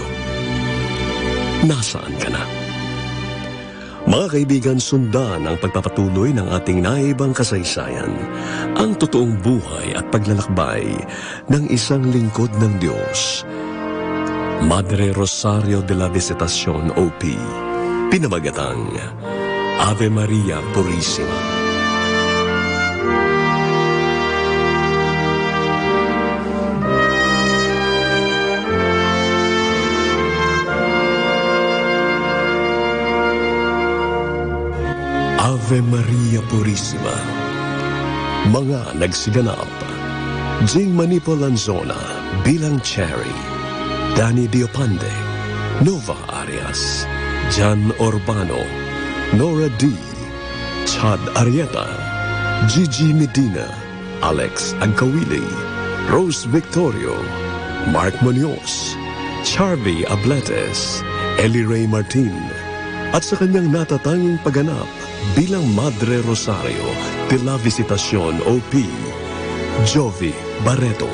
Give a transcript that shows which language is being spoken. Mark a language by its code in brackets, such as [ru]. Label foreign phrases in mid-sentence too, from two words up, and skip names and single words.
[tl] Nasaan ka na? Mga kaibigan, sundan ang pagpapatuloy ng ating naibang kasaysayan, ang totoong buhay at paglalakbay ng isang lingkod ng Diyos, Madre Rosario de la Visitación, OP, pinamagatang Ave Maria Purissima. Ave Maria Purissima. Mga nagsiganap, Jing Manipo Lanzona bilang Cherry, Danny Diopande, Nova Arias, Jan Urbano, Nora D, Chad Arieta, Gigi Medina, Alex Agkawili, Rose Victorio, Mark Munoz, Charvy Abletes, Ellie Ray Martin, at sa kanyang natatanging pagganap bilang Madre Rosario de la Visitacion OP, Jovi Barreto.